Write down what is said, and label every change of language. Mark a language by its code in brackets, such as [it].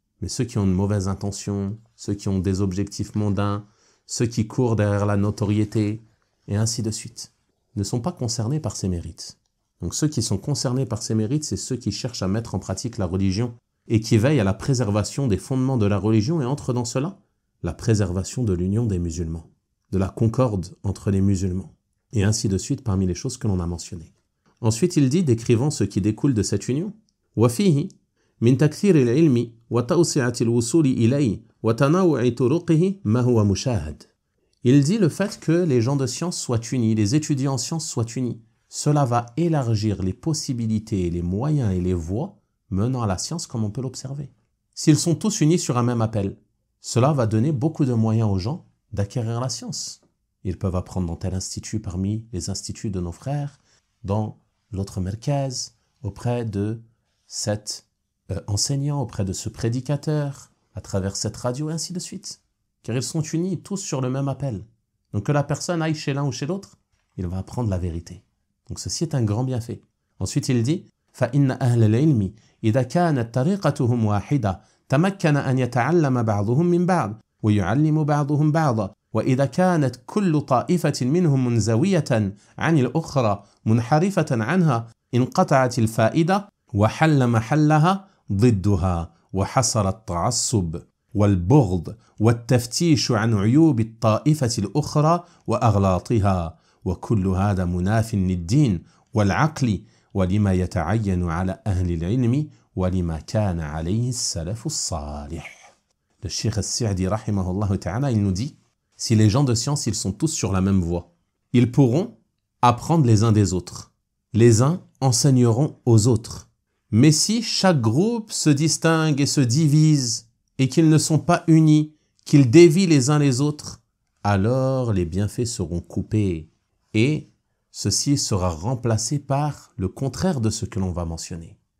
[fr] Mais ceux qui ont de mauvaises intentions, ceux qui ont des objectifs mondains, ceux qui courent derrière la notoriété, et ainsi de suite, ne sont pas concernés par ces mérites. Donc ceux qui sont concernés par ces mérites, c'est ceux qui cherchent à mettre en pratique la religion et qui veillent à la préservation des fondements de la religion et entre dans cela la préservation de l'union des musulmans, de la concorde entre les musulmans, et ainsi de suite parmi les choses que l'on a mentionnées. Ensuite, il dit, décrivant ce qui découle de cette union, [ar] وَفِيهِ مِنْ تَكْثِيرِ الْعِلْمِ وَتَوْسِعَةِ الْوُصُولِ إِلَيْهِ وَتَنَوُّعِ طُرُقِهِ مَا هُوَ مُشَاهَدٌ. [fr] Il dit le fait que les gens de science soient unis, les étudiants en sciences soient unis. Cela va élargir les possibilités, les moyens et les voies menant à la science comme on peut l'observer. S'ils sont tous unis sur un même appel, cela va donner beaucoup de moyens aux gens d'acquérir la science. Ils peuvent apprendre dans tel institut parmi les instituts de nos frères, dans l'autre merkaz, auprès de cet enseignant, auprès de ce prédicateur, à travers cette radio, et ainsi de suite. Car ils sont unis tous sur le même appel. Donc que la personne aille chez l'un ou chez l'autre, il va apprendre la vérité. Donc ceci est un grand bienfait. Ensuite il dit [ar] فَإِنَّ أَهْلَ الْعِلْمِ إِذَا كَانَتْ طَرِيقَتُهُمْ وَاحِدَةً تَمَكَّنَ أَنْ يَتَعَلَّمَ بَعْضُهُم مِّن بَعْضٍ وَيُعَلِّمُ بَعْضُهُم بَعْضًا وَإِذَا كَانَتْ كُلُّ طَائِفَةٍ مِّنْهُمْ مُنْزَوِيَةً عَنِ الْأُخْرَى مُنْحَرِفَةً عَنْهَا انقطعت الفائدة وحل محلها ضدها وحصل التعصب والبغض والتفتيش عن عيوب الطائفة الأخرى وأغلاطها وكل هذا مناف للدين والعقل ولما يتعين على أهل العلم ولما كان عليه السلف الصالح. [fr] Le Cheikh As-Sa'di rahimahullah ta'ala, il nous dit, si les gens de science, ils sont tous sur la même voie, ils pourront apprendre les uns des autres. Les uns enseigneront aux autres. Mais si chaque groupe se distingue et se divise et qu'ils ne sont pas unis, qu'ils dévient les uns les autres, alors les bienfaits seront coupés et ceci sera remplacé par le contraire de ce que l'on va mentionner.